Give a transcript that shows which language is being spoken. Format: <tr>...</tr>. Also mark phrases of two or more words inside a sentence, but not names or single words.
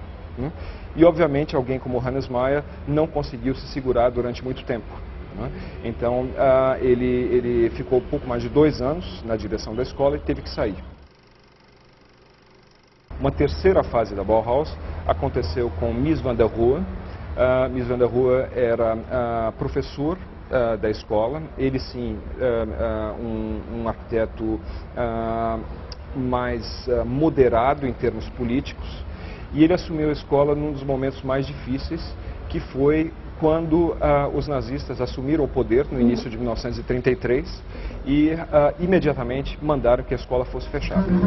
<pt>E, obviamente, alguém como o Hannes Meyer não conseguiu se segurar durante muito tempo. Então, ele ficou pouco mais de 2 anos na direção da escola e teve que sair. Uma terceira fase da Bauhaus aconteceu com Mies van der Rohe. Mies van der Rohe era professor da escola, ele sim, um arquiteto mais moderado em termos políticos, e ele assumiu a escola num dos momentos mais difíceis, que foi quando os nazistas assumiram o poder no início de 1933 e imediatamente mandaram que a escola fosse fechada.</pt>